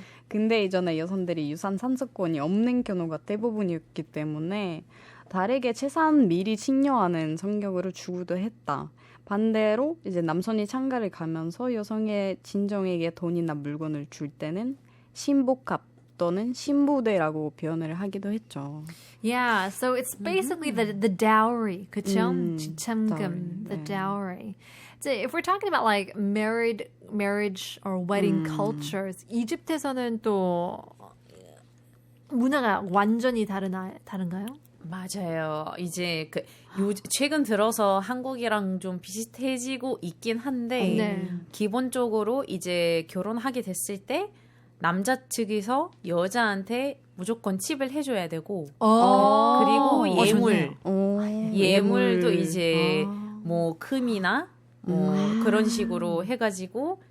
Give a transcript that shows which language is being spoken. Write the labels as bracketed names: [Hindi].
[Korean] 근데 이전에 여성들이 유산 상속권이 없는 경우가 대부분이었기 때문에 달에게 재산 미리 증여하는 성격으로 주고도 했다. 반대로 이제 남성이 장가를 가면서 여성의 진정에게 돈이나 물건을 줄 때는 신복합 또는 신부대라고 표현을 하기도 했죠. [English] Yeah, so it's basically the dowry, [Korean] 그쵸? 지참금, [English] dowry, the [Korean] 네. [English] dowry. So if we're talking about like marriage or wedding cultures, [Korean] 이집트에서는 또 문화가 완전히 다른가요? 맞아요. 이제 최근 들어서 한국이랑 좀 비슷해지고 있긴 한데 네. 기본적으로 이제 결혼하게 됐을 때 남자 측에서 여자한테 무조건 칩을 해줘야 되고 그리고 예물, 예물도 이제 뭐 금이나 뭐 그런 식으로 해가지고